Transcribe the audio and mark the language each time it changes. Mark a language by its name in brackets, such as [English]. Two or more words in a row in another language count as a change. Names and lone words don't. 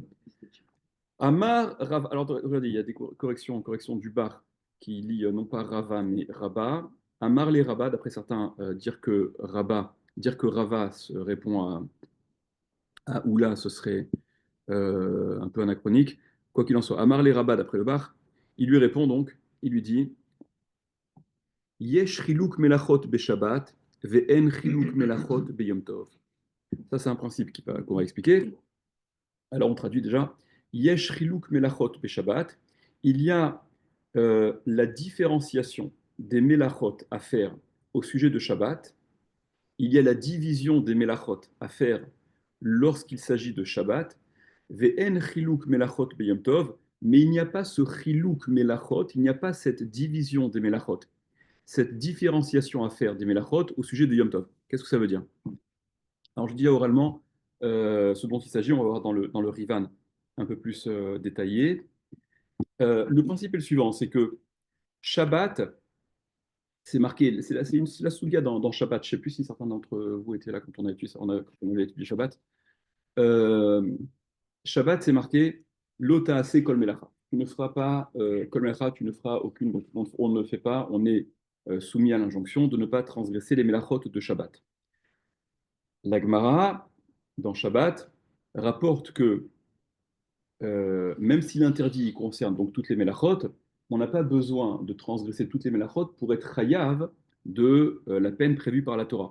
[French] Amar, alors regardez, il y a des corrections du bar qui lit non pas Rava mais Rabat. Amar les Rabat, d'après certains, dire que Rava répond à Oula, ce serait un peu anachronique. Quoi qu'il en soit, Amar les Rabat, d'après le bar, il lui répond donc, il lui dit [Hebrew] יש חילוק מלאכות בשבת ואין חילוק מלאכות ביום טוב. [French] Ça, c'est un principe qu'on va expliquer. Alors, on traduit déjà [Hebrew] יש חילוק מלאכות בשבת. [French] Il y a la différenciation des melachot à faire au sujet de Shabbat. Il y a la division des melachot à faire lorsqu'il s'agit de Shabbat. [Hebrew] ואין חילוק מלאכות ביום טוב. [French] Mais il n'y a pas ce [Hebrew] חילוק מלאכות, [French] il n'y a pas cette division des melachot, cette différenciation à faire des melachot au sujet de Yom Tov. Qu'est-ce que ça veut dire? Alors, je dis oralement ce dont il s'agit, on va voir dans le Rivan un peu plus détaillé. Le principe est le suivant, c'est que Shabbat, c'est marqué, c'est la souga dans Shabbat. Je ne sais plus si certains d'entre vous étaient là quand on a étudié, quand on avait étudié Shabbat. Euh, Shabbat, c'est marqué [Hebrew] לא תעשה כל מלאכה. [French] Tu ne feras pas [Hebrew] כל מלאכה, [French] tu ne feras aucune. Donc, on ne fait pas, on est soumis à l'injonction de ne pas transgresser les melachot de Shabbat. La Gemara, dans Shabbat, rapporte que même si l'interdit concerne donc toutes les melachot, on n'a pas besoin de transgresser toutes les melachot pour être chayav de la peine prévue par la Torah.